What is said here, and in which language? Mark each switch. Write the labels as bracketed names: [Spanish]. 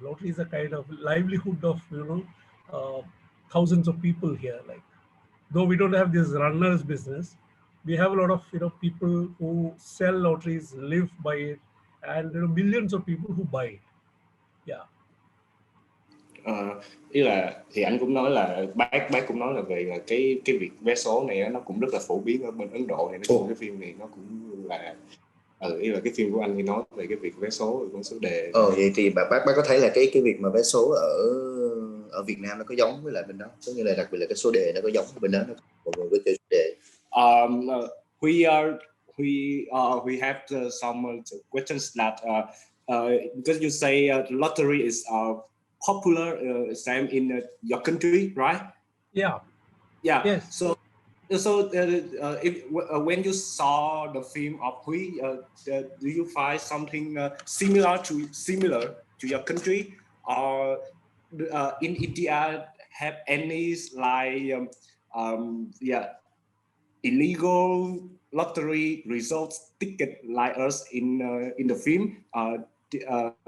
[English] Lottery is a kind of livelihood of thousands of people here. Like, though we don't have this runners business, we have a lot of people who sell lotteries, live by it, and millions of people who buy it. Yeah. [Vietnamese] Ý là thì anh cũng nói là bác cũng nói là về là cái việc vé số này nó cũng rất là phổ biến ở bên Ấn Độ này, cái phim này nó cũng là ý là cái phim của anh thì nói về cái việc vé số con số đề. Vậy thì bác có thấy là cái việc mà vé số ở Việt Nam nó có giống với lại bên đó, có nghĩa là đặc biệt là cái số đề nó có giống bên đó, mọi người có chơi số đề. [English] We have some questions that because you say lottery is popular same in your country, right? Yeah. Yes. So if when you saw the film of Hui, do you find something similar to your country, or in India have any like illegal lottery results ticket like us in the film?